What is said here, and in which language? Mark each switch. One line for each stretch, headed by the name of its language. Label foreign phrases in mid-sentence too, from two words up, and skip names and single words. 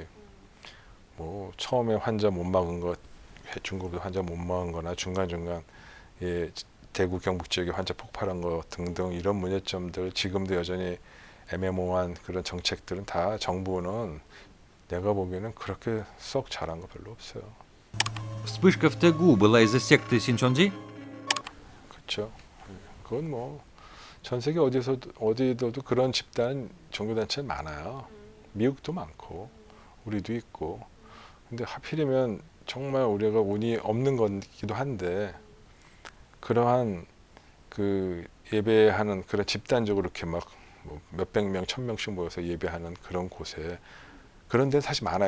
Korean: 뭐 처음에 환자 못 막은 것, 중국도 환자 못 막은 거나 중간중간 예, 대구 경북 지역에 환자 폭발한 거 등등 이런 문제점들 지금도 여전히 애매모호한 그런 정책들은 다 정부는 내가 보기에는 그렇게 썩 잘한 거 별로 없어요.
Russian: Вспышка в Тэгу была из-за секты Синчонзи?
Korean: 그렇죠. 그건 뭐 전 세계 어디서도 그런 집단 종교단체 많아요. 미국도 많고 우리도 있고. 근데 하필이면 정말 우리가 운이 없는 거기도 한데 그러한 그 예배하는 그런 집단적으로 이렇게 막 뭐 몇백 명, 1000명씩 모여서 예배하는 그런 곳에 그런 데는 사실 많아요.